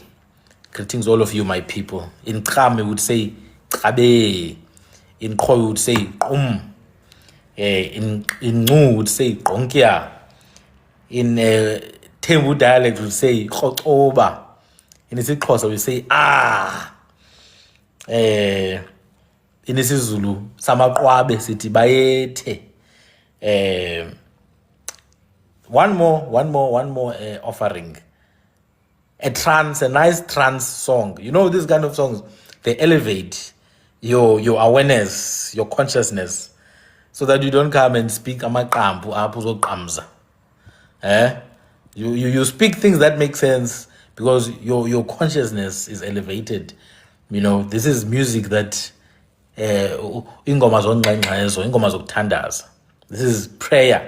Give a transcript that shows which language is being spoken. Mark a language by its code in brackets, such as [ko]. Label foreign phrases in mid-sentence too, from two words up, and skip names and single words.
[en] Greetings all of you, my people. In Kram, we would say Kabe. In Koi, we would say in Ngu, we would say Konkia. In Tembu dialect, we would say Khotoba. In isiXhosa, we say in isiZulu [xh] samaqwabe sithi bayethe. [en] One more offering. A nice trance song. You know, this kind of songs, they elevate your awareness, your consciousness, so that you don't come and speak [xh] amaqambu apho uzoqamza. [en] You speak things that make sense because your consciousness is elevated. You know, this is music that [xh] ingoma zongxengxezo, ingoma zokuthandaza. [en] This is prayer.